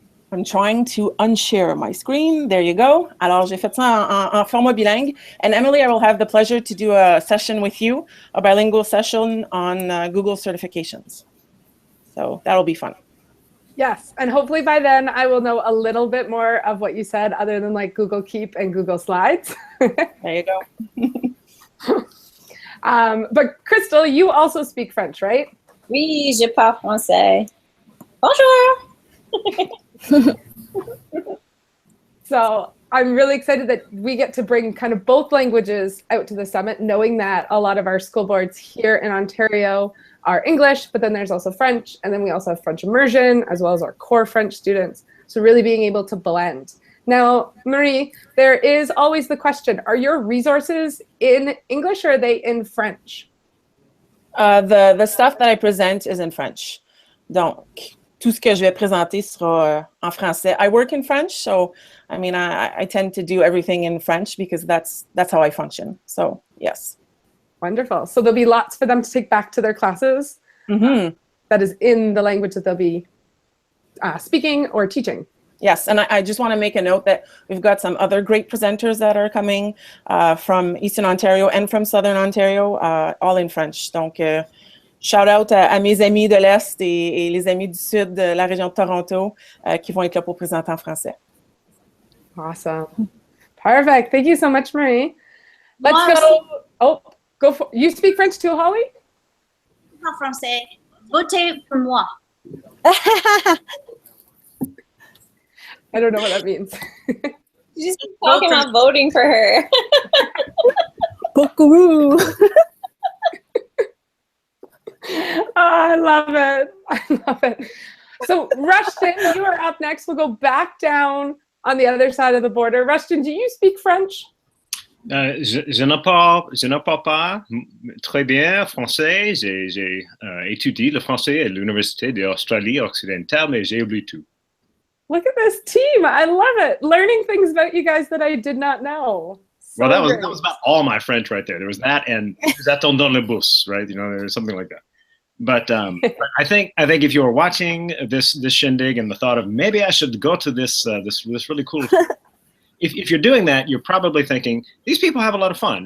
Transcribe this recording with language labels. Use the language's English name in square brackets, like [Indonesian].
[English] I'm trying to unshare my screen. There you go. [French] Alors, j'ai fait ça en format bilingue. [English] And Emily, I will have the pleasure to do a session with you, a bilingual session on Google certifications. So that'll be fun. Yes, and hopefully by then I will know a little bit more of what you said other than like Google Keep and Google Slides. There you go. But Chrystal, you also speak French, right? [French] Oui, je parle français. Bonjour! [English] So I'm really excited that we get to bring kind of both languages out to the summit, knowing that a lot of our school boards here in Ontario are English, but then there's also French, and then we also have French immersion, as well as our core French students. So really being able to blend. Now, Marie, there is always the question, are your resources in English or are they in French? The stuff that I present is in French. [French] Donc, tout ce que je vais présenter sera en français. [English] I work in French, so I mean, I tend to do everything in French because that's how I function. So, yes. Wonderful. So there'll be lots for them to take back to their classes. Mm-hmm. That is in the language that they'll be speaking or teaching. Yes, and I just want to make a note that we've got some other great presenters that are coming from Eastern Ontario and from Southern Ontario, all in French. [French] Donc, [English] shout out [French] à mes amis de l'Est et les amis du Sud de la région de Toronto qui vont être là pour présenter en français. [English] Awesome. Perfect. Thank you so much, Marie. Let's go. Oh, go for. You speak French too, Holly? [French] En français. Votez pour moi. [English] I don't know what that means. You just keep talking about voting for her. Buckaroo. Oh, I love it. I love it. So Rushton, you are up next. We'll go back down on the other side of the border. Rushton, do you speak French? [French] Je ne parle pas très bien français. J'ai étudié le français à l'Université d'Australie occidentale, mais j'ai oublié tout. [English] Look at this team. I love it. Learning things about you guys that I did not know. So Well, that great. was about all my French right there. There was that and [French] j'attends dans le bus, [English] right? You know, there's something like that. But I think if you were watching this shindig and the thought of maybe I should go to this really cool, if you're doing that, you're probably thinking these people have a lot of fun.